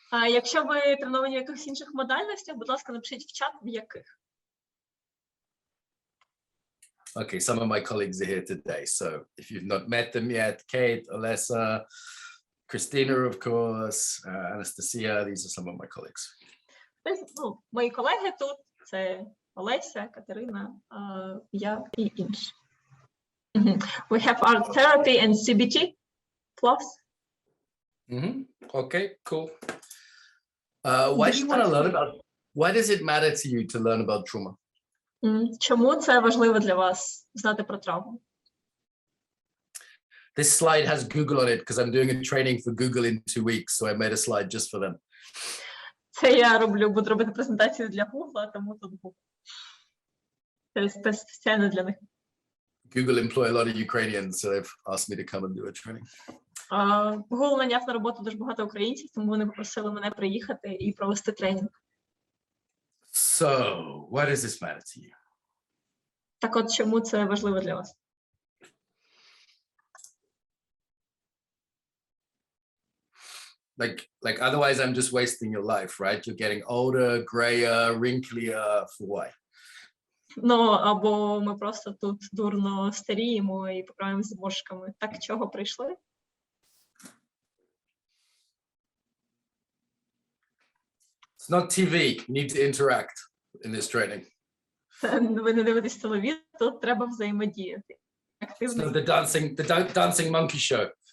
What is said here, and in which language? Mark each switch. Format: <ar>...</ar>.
<uk>Якщо ви треновані в якихось інших модальностях, будь ласка, напишіть в чат, в яких.</uk> <en>Okay, some of my colleagues are here today. So if you've not met them yet, Kate, Alessa, Christina, of course, Anastasia, these are some of my colleagues.</en> <uk>Мої колеги тут, це Олеся, Катерина, я і інші.</uk> <en>We have art therapy and CBT plus. Okay, cool. Why do you want to learn about, why does it matter to you to learn about trauma?</en> <uk>Чому це важливо для вас знати про травму?</uk> <en>This slide has Google on it because I'm doing a training for Google in 2 weeks, so I made a slide just for them.</en> <uk>Це я буду робити презентацію для Google, тому тут Google. Це спеціально для них.</uk> <en>Google employ a lot of Ukrainians, so they've asked me to come and do a training.</en> <uk>Google наняв на роботу дуже багато українців, тому вони попросили мене приїхати і провести тренінг.</uk> <en>So, why does this matter to you?</en> <uk>Так от, чому це важливо для вас?</uk> <en>Like otherwise I'm just wasting your life, right? You're getting older, grayer, wrinklier, for why?</en> <uk>Або ми просто тут дурно старіємо і поправимо зморшками. Так чого прийшли?</uk> <en>It's not TV. You need to interact in this training.</en> <uk>Ви не дивитесь телевізор, тут треба взаємодіяти.</uk> <en>It's not the dancing monkey show.</en>